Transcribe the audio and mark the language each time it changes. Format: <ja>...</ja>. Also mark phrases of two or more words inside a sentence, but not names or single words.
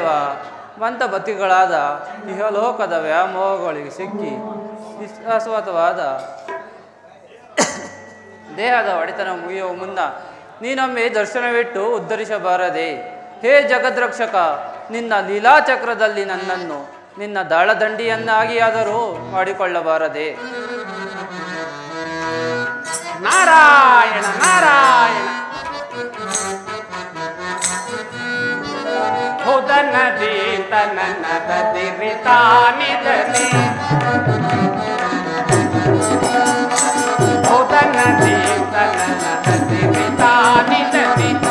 <kn>ಮಂದಬತಿಗಳಾದ ಇಹಲೋಕದ ವ್ಯಾಮೋಹಗಳಿಗೆ ಸಿಕ್ಕಿ ವಿಶ್ವಾಸವಾದ ದೇಹದ ಒಡೆತನ ಮುಗಿಯುವ ಮುನ್ನ ನೀನೊಮ್ಮೆ ದರ್ಶನವಿಟ್ಟು ಉದ್ಧರಿಸಬಾರದೆ? ಹೇ ಜಗದ್ರಕ್ಷಕ, ನಿನ್ನ ಲೀಲಾಚಕ್ರದಲ್ಲಿ ನನ್ನನ್ನು ನಿನ್ನ ದಾಳದಂಡಿಯನ್ನಾಗಿಯಾದರೂ ಮಾಡಿಕೊಳ್ಳಬಾರದೆ? ನಾರಾಯಣ ನಾರಾಯಣ. ಹುದನದಿ ತನನದಿರಿ ತಾನಿದಲಿ ಹುದನದಿ ತನನದಿರಿ ತಾನಿದಲಿ</kn>